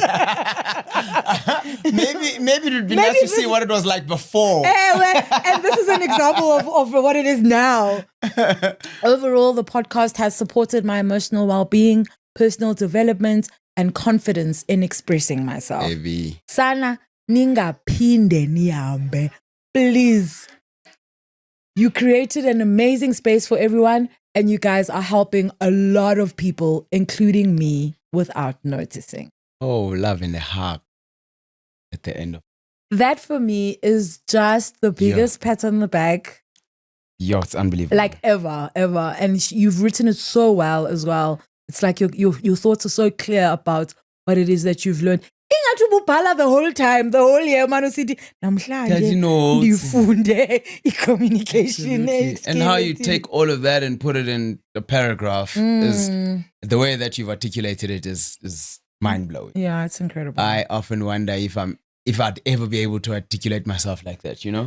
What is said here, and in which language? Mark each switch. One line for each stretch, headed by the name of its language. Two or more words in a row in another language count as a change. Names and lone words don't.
English: maybe it would be nice to see what it was like before. And this is an example of what it is now. Overall, the podcast has supported my emotional well-being, personal development, and confidence in expressing myself. Baby.
Xhosa: Sana ningaphinde nihambe.
English: Please. You created an amazing space for everyone, and you guys are helping a lot of people, including me, without noticing. Oh, love and a hug at the end of that. For me is just the biggest pat on the back. Yo, it's unbelievable. Like ever. And you've written it so well as well. It's like your thoughts are so clear about what it is that you've learned.
Xhosa: Ingathi ububhala
English: the whole time, the whole year, man
Xhosa: usithi namhlanje
English: Taking notes.
Xhosa: ndifunde i-communication
English: And how you take all of that and put it in a paragraph is the way that you've articulated it is mind blowing. Yeah, it's incredible. I often wonder if I'd ever be able to articulate myself like that, you know?